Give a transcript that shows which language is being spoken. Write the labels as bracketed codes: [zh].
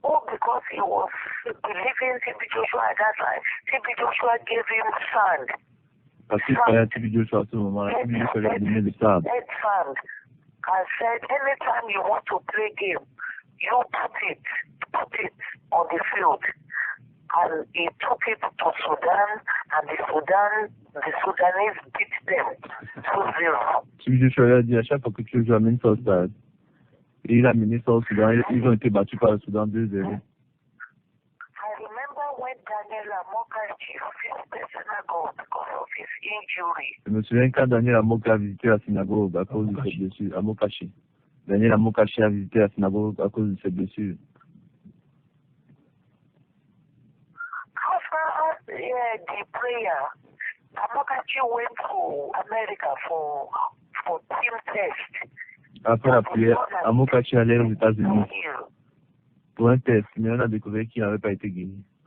[en] Because he was believing TB Joshua at that time. TB Joshua gave him sand. [fr] Parce qu'il fallait à TB Joshua à ce moment-là, TB Joshua lui a donné le sable. [en] Sand. I said, anytime you want to play game, you put it on the field. And he took it to Sudan, and the Sudanese beat them 2-0. [fr] TB Joshua lui a dit à chaque fois que tu joues, amène ça au stade. Et il a mené ça au Soudan, ils ont été battus par le Soudan 2-0. [en] I remember when Daniel Amokachi visited the synagogue because of his injury. [fr] Je me souviens quand Daniel Amoka a visité la synagogue à cause de ses blessures. Amokachi. Daniel Amokachi a visité la synagogue à cause de ses blessures. [en] After the prayer, Amokachi went to America for team test. [fr] Après la prière, Amokachi allait aux États-Unis pour un test, mais on a découvert qu'il n'avait pas été guéri.